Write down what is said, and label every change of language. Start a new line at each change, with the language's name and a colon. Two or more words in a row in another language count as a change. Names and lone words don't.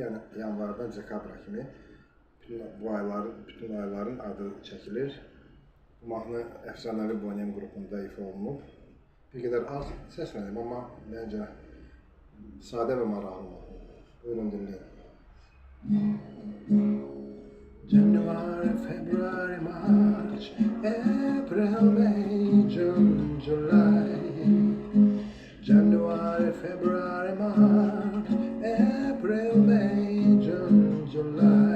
Azerbaijani: Yəni yanvardan dekabra kimi bütün ayların adı çəkilir. Bu mahnı əfsanəvi Bonem qrupunda ifa olunub. Bir qədər az səslənib, amma məncə sadə və maraqlı mahnıdır. Buyurun dinləyin.
English: January, February, March, April, May, June, July. January, February, March, April, May, June, July.